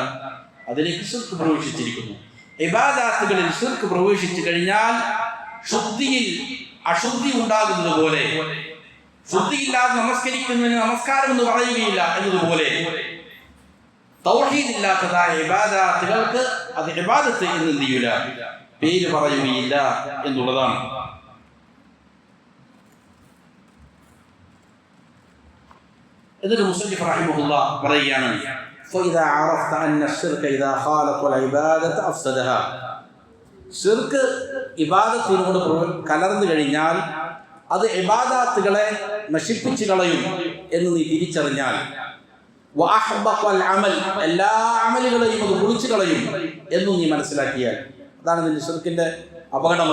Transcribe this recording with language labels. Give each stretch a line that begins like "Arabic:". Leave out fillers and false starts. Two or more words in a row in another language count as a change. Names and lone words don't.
Malayalam: അതിലേക്ക് ശിർക്ക് പ്രവേശിച്ചിരിക്കുന്നു. ഇബാദത്തുകളിൽ ശിർക്ക് പ്രവേശിച്ചു കഴിഞ്ഞാൽ ശുദ്ധിയിൽ അശുദ്ധി ഉണ്ടാകുന്നത് പോലെ, ശുദ്ധിയില്ലാതെ നമസ്കരിക്കുന്നതിന് നമസ്കാരം എന്ന് പറയുകയില്ല എന്നതുപോലെ തൗഹീദ് ഇല്ലാത്തതായ ഇബാദത്തുകൾക്ക് അത് ഇബാദത്ത് എന്ന് എന്ത് ചെയ്യില്ല, പേര് പറയുകയില്ല എന്നുള്ളതാണ്. എന്നിട്ട് മുസന്നിഫ് റഹിമഹുല്ലാഹ് പറയുകയാണ്,
Arabic: فإذا عرفت أن الشرك إذا خالط العبادة أفسدها.
Malayalam: ശിർക്ക് ഇബാദത്തിനോട് കലർന്നു കഴിഞ്ഞാൽ അത് ഇബാദത്തുകളെ നശിപ്പിച്ചു കളയും. എന്ന് നീ തിരിച്ചറിഞ്ഞാൽ എല്ലാ അമലുകളെയും അത് പൊളിച്ചു കളയും എന്നും നീ മനസ്സിലാക്കിയാൽ, അതാണ് നിന്റെ ഷിർക്കിന്റെ അപകടം.